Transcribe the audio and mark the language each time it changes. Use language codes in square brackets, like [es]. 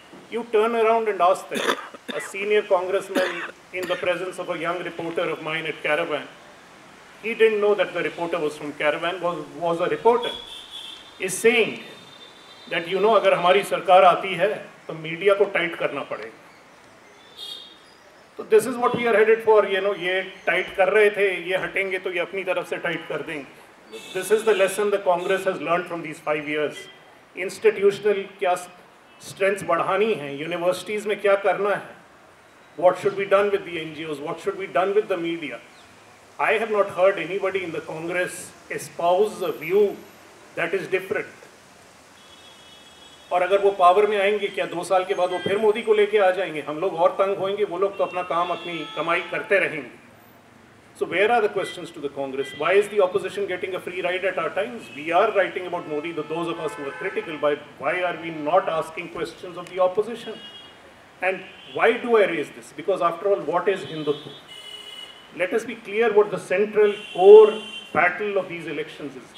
[en] You turn around and ask them. A senior congressman in the presence of a young reporter of mine at Caravan, he didn't know that the reporter was from Caravan, was a reporter, is saying that, you know, [hi] अगर हमारी सरकार आती है तो media को tight करना पड़ेगा. [en] तो this is what we are headed for. You know, [hi] ये टाइट कर रहे थे, ये हटेंगे तो ये अपनी तरफ से टाइट कर देंगे. [en] This is the lesson the Congress has learned from these 5 years. Institutional क्या strengths [hi] बढ़ानी है, [en] universities [hi] में क्या करना है, [en] what should be done with the NGOs, what should be done with the media. I have not heard anybody in the Congress espouse a view that is different. [hi] और अगर वो पावर में आएंगे, क्या 2 साल के बाद वो फिर मोदी को लेके आ जाएंगे? हम लोग और तंग होंगे, वो लोग तो अपना काम, अपनी कमाई करते रहेंगे. [en] So where are the questions to the Congress? Why is the opposition getting a free ride at our times? We are writing about Modi, those of us who are critical. Why are we not asking questions of the opposition? And why do I raise this? Because after all, what is Hindutva? Let us be clear what the central core battle of these elections is.